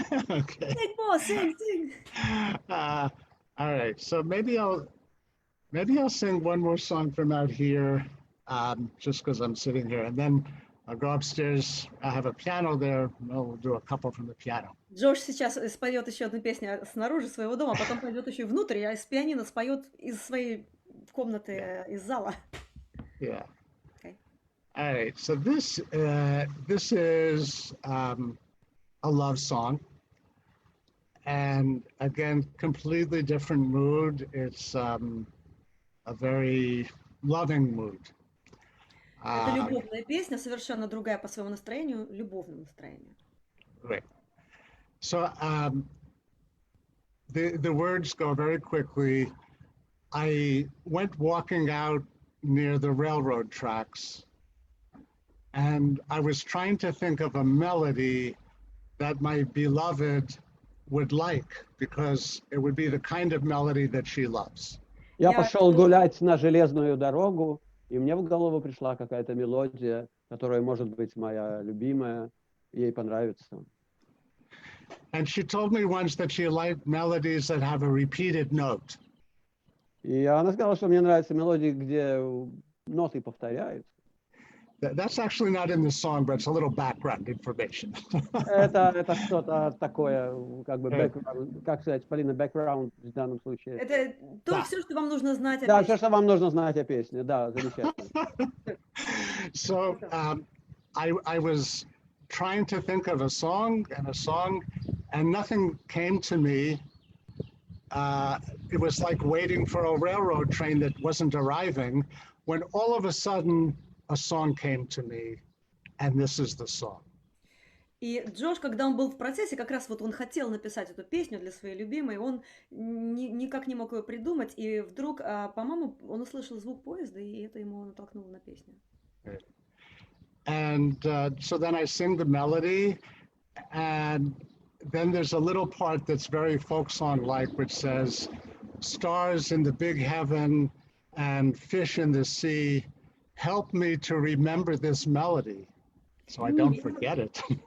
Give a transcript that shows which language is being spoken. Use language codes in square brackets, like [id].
[en] Okay. sing more, sing. All right. So maybe I'll sing one more song from out here, just because I'm sitting here, and then I'll go upstairs. I have a piano there. We'll do a couple from the piano. [ru] Джош сейчас споет еще одну песню снаружи своего дома, потом пойдет еще внутрь, а с пианино споет из своей комнаты, из зала. [en] Yeah. Okay. All right. So this is a love song, and again, completely different mood. It's a very loving mood. [ru] Это любовная песня, совершенно другая по своему настроению, любовному настроению. [en] Right. So the words go very quickly. I went walking out near the railroad tracks, and I was trying to think of a melody that my beloved would like, because it would be the kind of melody that she loves. [ru] Я пошел гулять на железную дорогу, и мне в голову пришла какая-то мелодия, которая может быть моя любимая, ей понравится. [en] And she told me once that she liked melodies that have a repeated note. [ru] И она сказала, что мне нравятся мелодии, где ноты повторяются. [en] That's actually not in the song, but it's a little background information. [ru] Это что-то такое, как бы background, как сказать, Полина, background в данном случае. Это то, все, что вам нужно знать о Да, песне. все, что вам нужно знать о песне, да, замечательно. [en] So I was trying to think of a song, and nothing came to me. It was like waiting for a railroad train that wasn't arriving, when all of a sudden a song came to me, and this is the song. [ru] И Джош, когда он был в процессе, как раз вот он хотел написать эту песню для своей любимой, он никак не мог ее придумать, и вдруг, по-моему, он услышал звук поезда, и это ему натолкнуло на песню. [en] And so then I sing the melody, and then there's a little part that's very folk song-like, which says, "Stars in the big heaven and fish in the sea, help me to remember this melody, so I don't forget it."